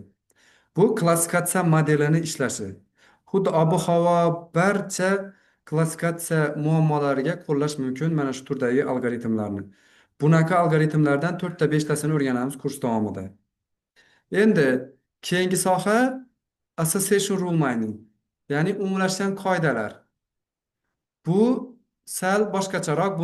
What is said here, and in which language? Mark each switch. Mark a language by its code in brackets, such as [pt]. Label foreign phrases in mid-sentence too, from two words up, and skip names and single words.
[uz] Bu klassifikatsiya modelini ishlashi. Xuddi ob-havo barcha klassifikatsiya muammolariga qo'llash mumkin mana shu turdagi algoritmlarni. Bunaqa algoritmlardan 4ta 5tasini o'rganamiz kurs davomida. Endi keyingi soha [en] association rule mining, [uz] ya'ni umumlashgan qoidalar. Bu sal boshqacharoq.